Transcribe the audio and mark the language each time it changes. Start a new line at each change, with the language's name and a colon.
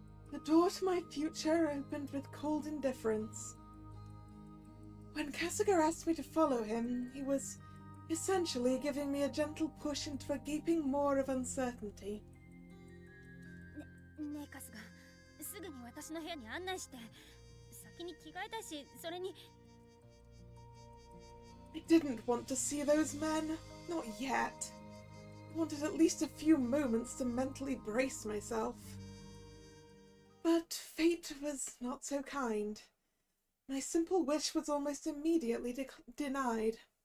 English: The door to my future opened with cold indifference. When Kasuga asked me to follow him, he was essentially giving me a gentle push into a gaping maw of uncertainty.
Japanese: ねえ春日、すぐに私の部屋に案内して。先に着替えたいし、それに。
English: I didn't want to see those men. Not yet. I wanted at least a few moments to mentally brace myself. But fate was not so kind. My simple wish was almost immediately denied.